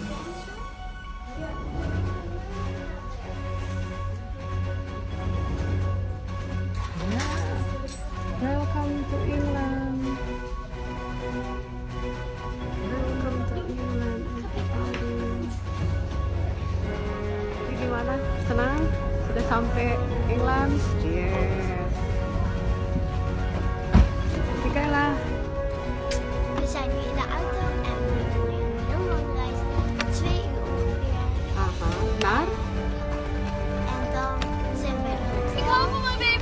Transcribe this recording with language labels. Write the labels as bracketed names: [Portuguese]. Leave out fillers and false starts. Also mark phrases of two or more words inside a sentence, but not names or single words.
[English] Welcome to England. Welcome to England. [Indonesian] Jadi gimana? Senang? Sudah sampai England? Yes. Michaela. [Dutch] We zijn nu in de auto en we hebben nu een heel lange reis. 2 uur ongeveer. Aha. Naar? En dan zijn we er. Ik hoop op mijn baby.